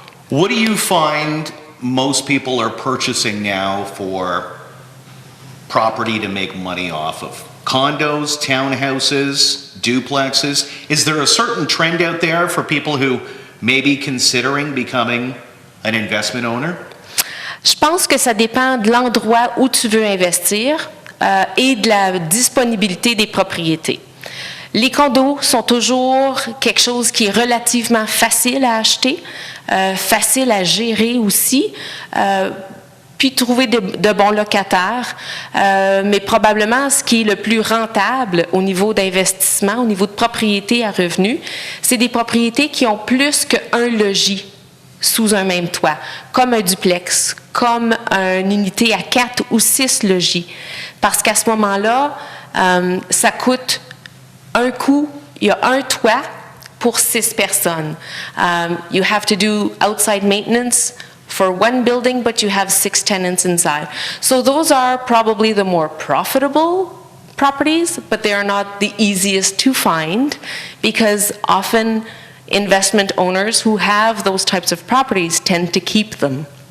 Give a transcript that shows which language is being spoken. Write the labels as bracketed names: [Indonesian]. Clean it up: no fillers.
[English] What do you find most people are purchasing now for property to make money off of? Condos, townhouses, duplexes? Is there a certain trend out there for people who may be considering becoming an investment owner? [French] Je pense que ça dépend de l'endroit où tu veux investir et de la disponibilité des propriétés. Les condos sont toujours quelque chose qui est relativement facile à acheter, facile à gérer aussi, puis trouver de bons locataires. Mais probablement, ce qui est le plus rentable au niveau d'investissement, au niveau de propriété à revenus, c'est des propriétés qui ont plus qu'un logis sous un même toit, comme un duplex, comme une unité à 4 ou 6 logis. Parce qu'à ce moment-là, ça coûte un coût, il y a un toit pour 6 personnes. [English] You have to do outside maintenance for one building, but you have 6 tenants inside. So those are probably the more profitable properties, but they are not the easiest to find because often investment owners who have those types of properties tend to keep them.